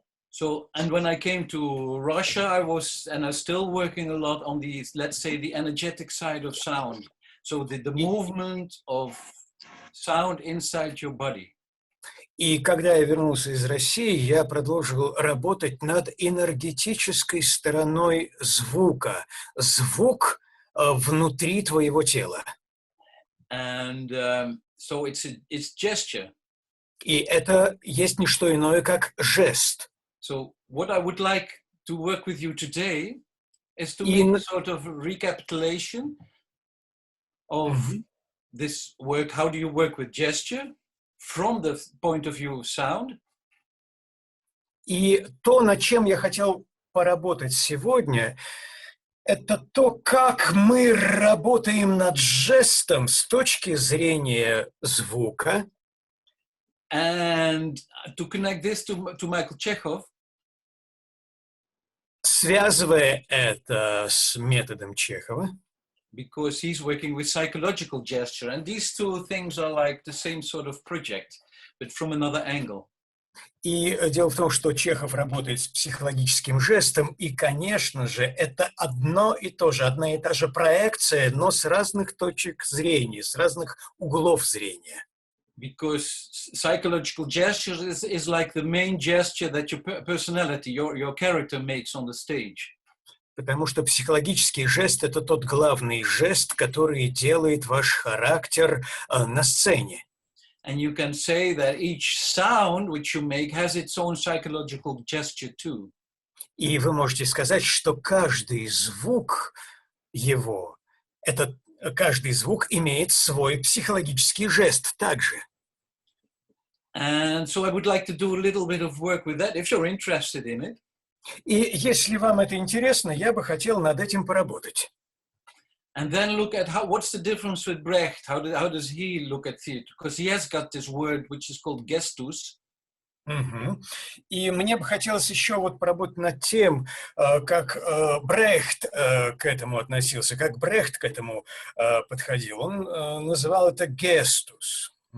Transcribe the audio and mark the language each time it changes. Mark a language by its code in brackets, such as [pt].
[en] So, and when I came to Russia, I was, and I'm still working a lot on the, let's say, the energetic side of sound. So the movement of sound inside your body. [ru] И когда я вернулся из России, я продолжил работать над энергетической стороной звука. Звук внутри твоего тела. [en] And so it's gesture. [ru] И это есть не что иное, как жест. [en] So what I would like to work with you today is to make a sort of recapitulation of this work. How do you work with gesture from the point of view of sound? [ru] И то, над чем я хотел поработать сегодня, это то, как мы работаем над жестом с точки зрения звука. [en] And to connect this to Michael Chechov, [ru] связывая это с методом Чехова, [en] because he's working with psychological gesture, and these two things are like the same sort of project, but from another angle. [ru] И дело в том, что Чехов работает с психологическим жестом, и, конечно же, это одно и то же, одна и та же проекция, но с разных точек зрения, с разных углов зрения. [en] Because psychological gesture is like the main gesture that your personality, your character makes on the stage. [ru] Потому что психологический жест – это тот главный жест, который делает ваш характер на сцене. [en] And you can say that each sound which you make has its own psychological gesture too. [ru] И вы можете сказать, что каждый звук его, каждый звук имеет свой психологический жест также. [en] And so I would like to do a little bit of work with that, if you're interested in it. [ru] И если вам это интересно, я бы хотел над этим поработать. [en] And then look at what's the difference with Brecht? How does he look at theater? Because he has got this word which is called gestus. [ru] И мне бы хотелось еще вот поработать над тем, как Брехт к этому относился, как Брехт к этому подходил. Он называл это gestus.